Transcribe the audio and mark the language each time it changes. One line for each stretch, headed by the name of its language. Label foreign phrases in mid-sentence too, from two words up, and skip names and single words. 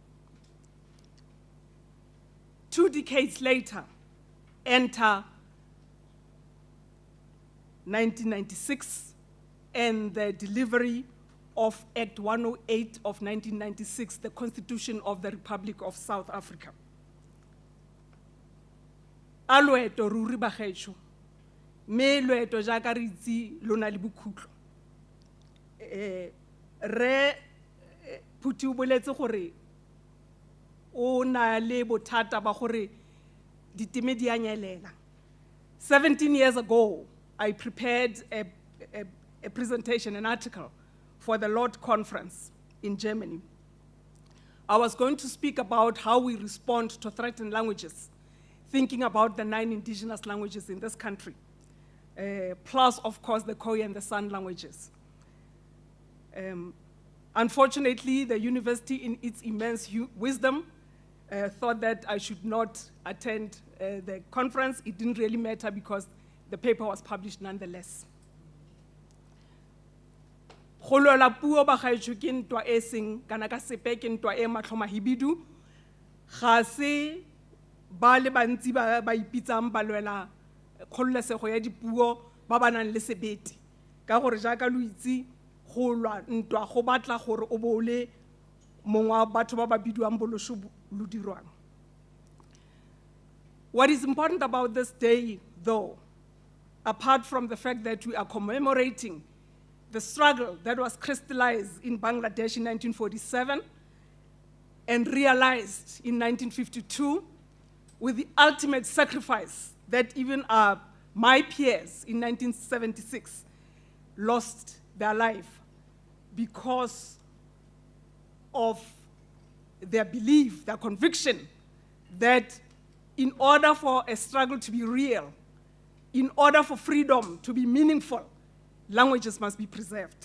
English: 2 decades later, enter 1996 and the delivery of Act 108 of 1996, the Constitution of the Republic of South Africa.
Tswana: A loeto ruri bagaetsho me loeto jaaka re itse lona le bokhutlo re phuti o boletse gore o na le bothata ba gore diteme di a nyelela.
English: 17 years ago, I prepared a presentation, an article for the Lord Conference in Germany. I was going to speak about how we respond to threatened languages, thinking about the 9 indigenous languages in this country, plus, of course, the Khoi and the San languages. Unfortunately, the university, in its immense wisdom, thought that I should not attend the conference. It didn't really matter because the paper was published nonetheless.
Tswana: Go lwela puo bagaetsho ke ntwa e seng kana ka sepe ke ntwa e matlhomahibidu ga se ba le bantsi ba ipitsang ba lwela kgololesego ya dipuo ba ba nang le sebete ka gore jaaka lo itse go lwa ntwa go batla gore o bole mongwe wa batho ba ba bidiwang bolosho lo dirwang.
English: What is important about this day, though, apart from the fact that we are commemorating the struggle that was crystallized in Bangladesh in 1947 and realized in 1952 with the ultimate sacrifice that even my peers in 1976 lost their life because of their belief, their conviction that in order for a struggle to be real, in order for freedom to be meaningful, languages must be preserved.